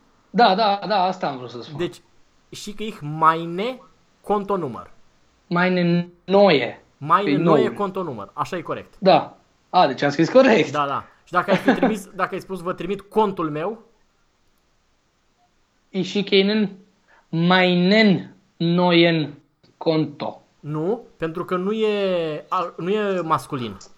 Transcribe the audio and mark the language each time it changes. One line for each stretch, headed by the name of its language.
Romanian: Da, asta am vrut să spun. Deci, și că
German: ich meine
Romanian: contonumăr.
German: Meine neue. Meine neue contonumăr.
Romanian: Așa e corect. Da. A, deci am scris corect. Da. Și dacă ai fi trimis, dacă ai spus vă trimit contul meu.
German: Ich schicke Ihnen meinen neuen Konto.
Romanian: Nu, pentru că nu e masculin.